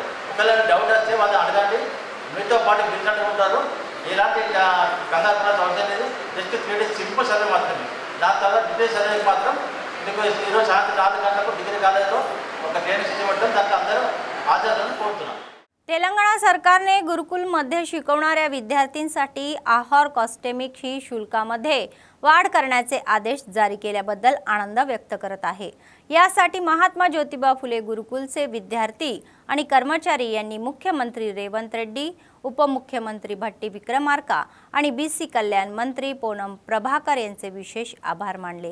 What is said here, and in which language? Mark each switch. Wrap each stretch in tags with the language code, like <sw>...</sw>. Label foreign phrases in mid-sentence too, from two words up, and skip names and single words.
<te>ఒకవేళ డౌట్ వస్తే వాళ్ళని అడగండి. మీతో పాటు పిలిచినట్టు ఉంటారు. ఎలాంటి కంగారు పడాల్సిన అవసరం లేదు.</te> <en>just 3 days simple survey</en> <te>మాత్రమే. దాని తర్వాత</te> <en>detail survey</en> <te>మాత్రం మీకు ఈరోజు సాయంత్రం 4 గంటలకు</te> <en>degree collegeలో</en> <te>ఒక</te> <en>training system</en> <te>ఉంటుంది. దాంట్లో అందరూ హాజరు కోరుతున్నాను.</te> <mr>तेलंगणा सरकारने गुरुकुलमध्ये शिकवणाऱ्या विद्यार्थ्यांसाठी आहार कॉस्मेटिक ही शुल्कामध्ये वाढ करण्याचे आदेश जारी केल्याबद्दल आनंद व्यक्त करत आहे. यासाठी महात्मा ज्योतिबा फुले गुरुकुलचे विद्यार्थी आणि कर्मचारी यांनी मुख्यमंत्री रेवंत रेड्डी, उपमुख्यमंत्री भट्टी विक्रमार्का आणि बीसी कल्याण मंत्री पूनम प्रभाकर यांचे विशेष आभार मानले.</mr>